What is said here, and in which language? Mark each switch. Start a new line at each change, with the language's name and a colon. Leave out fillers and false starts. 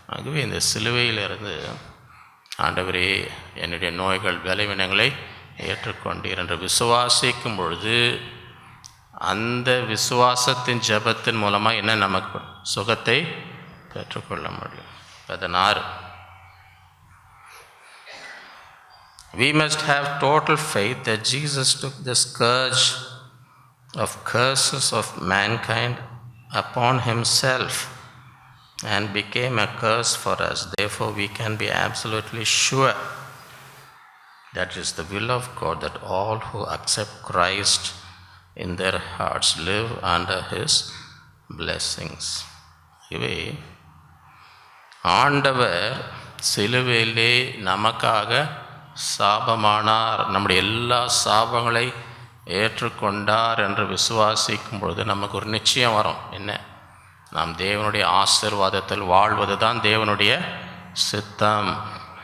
Tamil: ஆகவே இந்த சிலுவையிலிருந்து ஆண்டவரே என்னுடைய நோய்கள் பலவீனங்களை ஏற்றுக்கொண்டீர் என்று விசுவாசிக்கும் பொழுது அந்த விசுவாசத்தின் ஜெபத்தின் மூலமாக என்ன நமக்கு சுகத்தை பெற்றுக்கொள்ள முடியும்.
English: 16 We must have total faith that Jesus took the scourge of curses of mankind upon himself and became a curse for us. Therefore, we can be absolutely sure that it is the will of God that all who accept Christ in their hearts live under his blessings.
Tamil: இவை ஆண்டவர் சிலுவையிலே நமக்காக சாபமானார், நம்முடைய எல்லா சாபங்களை ஏற்றுக்கொண்டார் என்று விசுவாசிக்கும் பொழுது நமக்கு ஒரு நிச்சயம் வரும். என்ன? நாம் தேவனுடைய ஆசீர்வாதத்தில் வாழ்வது தான் தேவனுடைய சித்தம்.